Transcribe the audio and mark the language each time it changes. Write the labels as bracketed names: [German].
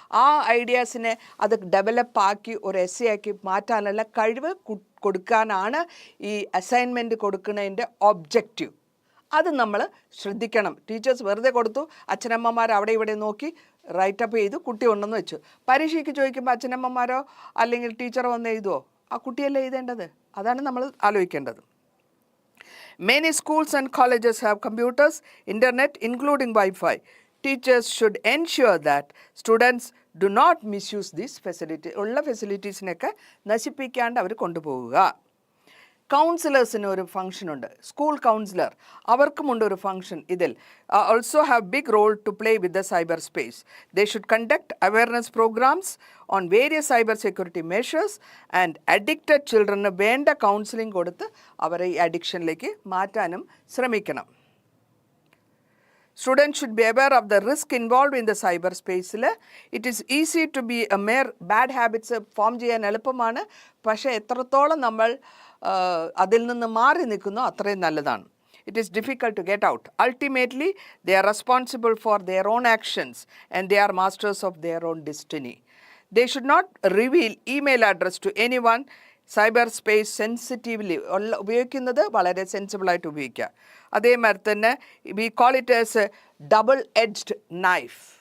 [Malayalam] ആ ഐഡിയാസിനെ അത് ഡെവലപ്പാക്കി ഒരു എസ്സേ ആക്കി മാറ്റാനുള്ള കഴിവ് കൊടുക്കാനാണ് ഈ അസൈൻമെൻറ്റ് കൊടുക്കുന്നതിൻ്റെ ഒബ്ജക്റ്റീവ്. അത് നമ്മൾ ശ്രദ്ധിക്കണം. ടീച്ചേഴ്സ് വെറുതെ കൊടുത്തു, അച്ഛനമ്മമാർ അവിടെ ഇവിടെ നോക്കി റൈറ്റപ്പ് ചെയ്തു, കുട്ടി ഉണ്ടെന്ന് വെച്ചു. പരീക്ഷയ്ക്ക് ചോദിക്കുമ്പോൾ അച്ഛനമ്മമാരോ അല്ലെങ്കിൽ ടീച്ചറോ വന്ന് എഴുതുമോ? ആ കുട്ടിയല്ലേ എഴുതേണ്ടത്. അതാണ് നമ്മൾ ആലോചിക്കേണ്ടത്. [English] Many schools and colleges have computers, internet, including Wi-Fi. Teachers should ensure that students do not misuse these facilities. [Malayalam] ഉള്ള ഫെസിലിറ്റീസിനൊക്കെ നശിപ്പിക്കാണ്ട് അവർ കൊണ്ടുപോവുക. കൗൺസിലേഴ്സിന് ഒരു ഫംഗ്ഷനുണ്ട്, സ്കൂൾ കൗൺസിലർ, അവർക്കുമുണ്ട് ഒരു ഫംഗ്ഷൻ. ഇതിൽ [English] Also have big role to play with the cyber space. They should conduct awareness programmes on various cyber security measures and addicted ചിൽഡ്രന് [Malayalam] വേണ്ട counselling കൊടുത്ത് അവരെ ഈ അഡിക്ഷനിലേക്ക് മാറ്റാനും ശ്രമിക്കണം. [English] Students should be aware of the risk involved in the cyber space. It is easy to be a mere bad habits form [Malayalam] ചെയ്യാൻ എളുപ്പമാണ്. പക്ഷേ എത്രത്തോളം നമ്മൾ അതിൽ നിന്ന് മാറി നിൽക്കുന്നോ അത്രയും നല്ലതാണ്. [English] It is difficult to get out. Ultimately, they are responsible for their own actions and they are masters of their own destiny. They should not reveal email address to anyone. [Malayalam] Cyber space സെൻസിറ്റീവ്ലി ഉപയോഗിക്കുന്നത് വളരെ സെൻസിബിളായിട്ട് ഉപയോഗിക്കുക. അതേമാതിരി തന്നെ [English] We call it as double edged knife.